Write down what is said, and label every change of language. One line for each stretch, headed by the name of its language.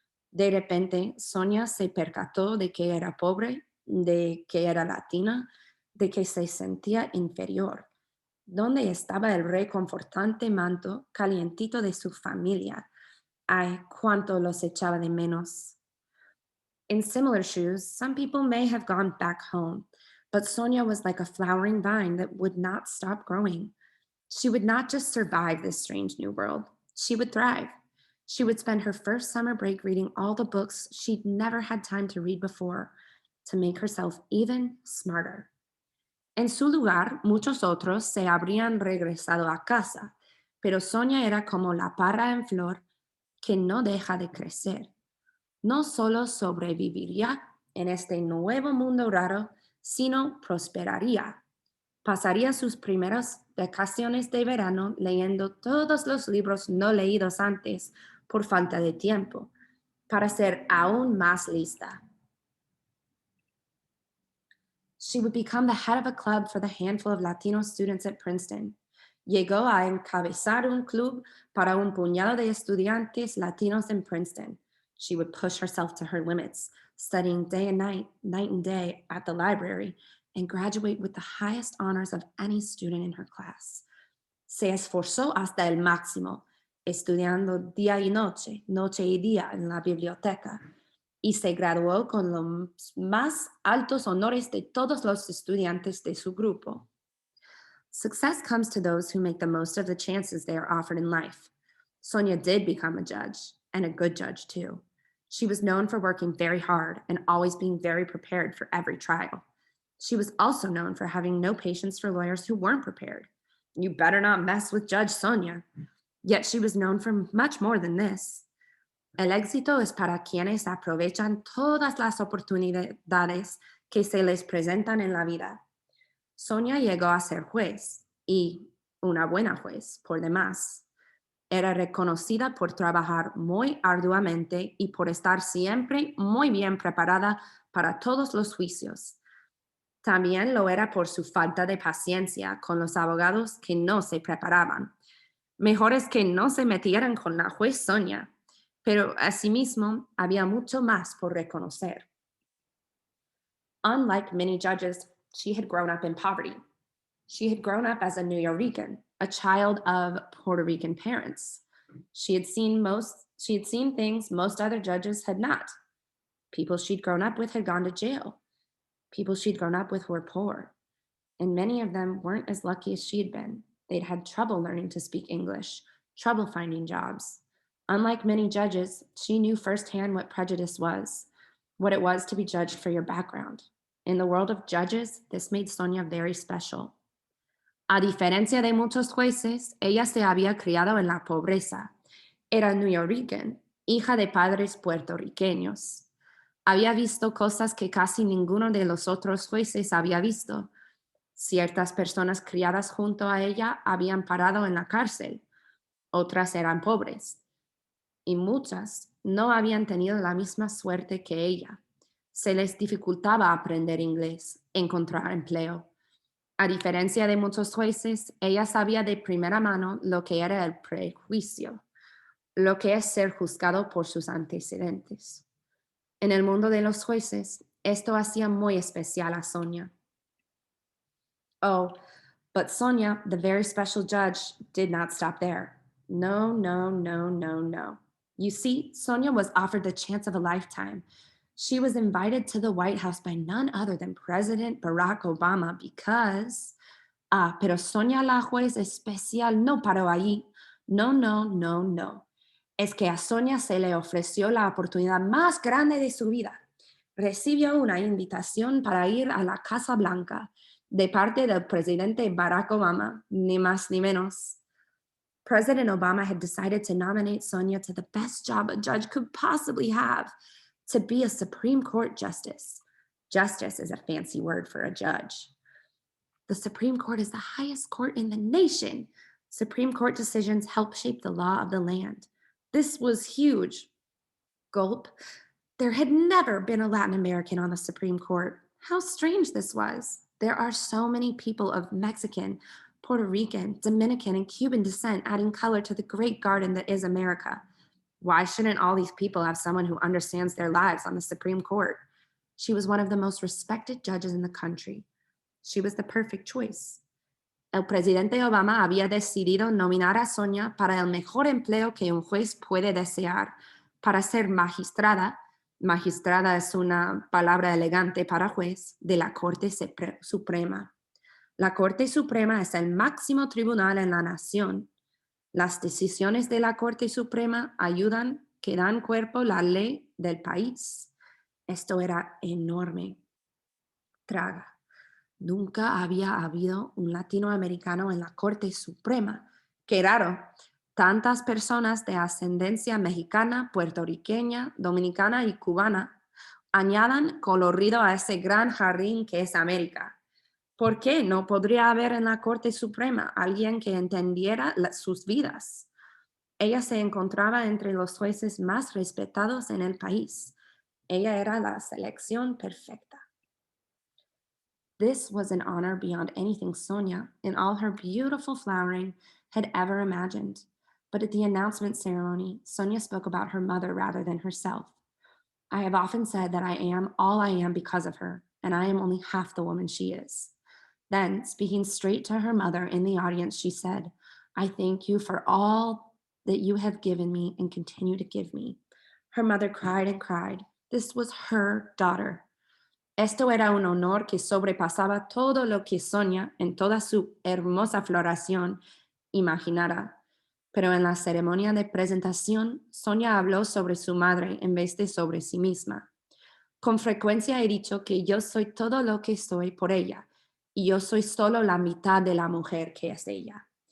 Spanish: De repente, Sonia se percató de que era pobre, de que era latina, de que se sentía inferior. ¿Dónde estaba el reconfortante manto calientito de su familia? Ay, cuánto los echaba de menos.
English: In similar shoes, some people may have gone back home, but Sonia was like a flowering vine that would not stop growing. She would not just survive this strange new world, she would thrive. She would spend her first summer break reading all the books she'd never had time to read before to make herself even smarter.
Spanish: En su lugar, muchos otros se habrían regresado a casa, pero Sonia era como la parra en flor que no deja de crecer. No solo sobreviviría en este nuevo mundo raro, sino prosperaría. Pasaría sus primeras vacaciones de verano leyendo todos los libros no leídos antes por falta de tiempo, para ser aún más lista.
English: She would become the head of a club for the handful of Latino students at Princeton.
Spanish: Llegó a encabezar un club para un puñado de estudiantes latinos in Princeton.
English: She would push herself to her limits, studying day and night, night and day at the library, and graduate with the highest honors of any student in her class.
Spanish: Se esforzó hasta el máximo, estudiando día y noche, noche y día en la biblioteca, y se graduó con los más altos honores de todos los estudiantes de su grupo.
English: Success comes to those who make the most of the chances they are offered in life. Sonia did become a judge, and a good judge too. She was known for working very hard and always being very prepared for every trial. She was also known for having no patience for lawyers who weren't prepared. You better not mess with Judge Sonia. Yet she was known for much more than this.
Spanish: El éxito es para quienes aprovechan todas las oportunidades que se les presentan en la vida. Sonia llegó a ser juez y una buena juez, por demás. Era reconocida por trabajar muy arduamente y por estar siempre muy bien preparada para todos los juicios. También lo era por su falta de paciencia con los abogados que no se preparaban. Mejor es que no se metieran con la juez Sonia, pero asimismo había mucho más por reconocer.
English: Unlike many judges, she had grown up in poverty. She had grown up as a New Yorican, a child of Puerto Rican parents. She had seen most She had seen things most other judges had not. People she'd grown up with had gone to jail. People she'd grown up with were poor, and many of them weren't as lucky as she'd been. They'd had trouble learning to speak English, trouble finding jobs. Unlike many judges, she knew firsthand what prejudice was, what it was to be judged for your background. In the world of judges, this made Sonia very special.
Spanish: A diferencia de muchos jueces, ella se había criado en la pobreza. Era nuyorican, hija de padres puertorriqueños. Había visto cosas que casi ninguno de los otros jueces había visto. Ciertas personas criadas junto a ella habían parado en la cárcel, otras eran pobres, y muchas no habían tenido la misma suerte que ella. Se les dificultaba aprender inglés, encontrar empleo. A diferencia de muchos jueces, ella sabía de primera mano lo que era el prejuicio, lo que es ser juzgado por sus antecedentes. En el mundo de los jueces, esto hacía muy especial a Sonia.
English: Oh, but Sonia, the very special judge, did not stop there. No, no, no, no, no. You see, Sonia was offered the chance of a lifetime. She was invited to the White House by none other than President Barack Obama because,
Spanish: pero Sonia la juez especial no paró allí. No, no, no, no. Es que a Sonia se le ofreció la oportunidad más grande de su vida. Recibió una invitación para ir a la Casa Blanca de parte del presidente Barack Obama, ni más ni menos.
English: President Obama had decided to nominate Sonia to the best job a judge could possibly have, to be a Supreme Court justice. Justice is a fancy word for a judge. The Supreme Court is the highest court in the nation. Supreme Court decisions help shape the law of the land. This was huge. Gulp. There had never been a Latin American on the Supreme Court. How strange this was. There are so many people of Mexican, Puerto Rican, Dominican, and Cuban descent adding color to the great garden that is America. Why shouldn't all these people have someone who understands their lives on the Supreme Court? She was one of the most respected judges in the country. She was the perfect choice.
Spanish: El presidente Obama había decidido nominar a Sonia para el mejor empleo que un juez puede desear, para ser magistrada. Magistrada es una palabra elegante para juez de la Corte Suprema. La Corte Suprema es el máximo tribunal en la nación. Las decisiones de la Corte Suprema ayudan, que dan cuerpo a la ley del país. Esto era enorme. Traga. Nunca había habido un latinoamericano en la Corte Suprema. Qué raro. Tantas personas de ascendencia mexicana, puertorriqueña, dominicana y cubana añadan colorido a ese gran jardín que es América. ¿Por qué no podría haber en la Corte Suprema alguien que entendiera sus vidas? Ella se encontraba entre los jueces más respetados en el país. Ella era la selección perfecta.
English: This was an honor beyond anything Sonia, in all her beautiful flowering, had ever imagined. But at the announcement ceremony, Sonia spoke about her mother rather than herself. I have often said that I am all I am because of her, and I am only half the woman she is. Then, speaking straight to her mother in the audience, she said, I thank you for all that you have given me and continue to give me. Her mother cried and cried. This was her daughter.
Spanish: Esto era un honor que sobrepasaba todo lo que Sonia, en toda su hermosa floración, imaginara. Pero en la ceremonia de presentación, Sonia habló sobre su madre en vez de sobre sí misma. Con frecuencia he dicho que yo soy todo lo que soy por ella, y yo soy solo la mitad de la mujer que es ella.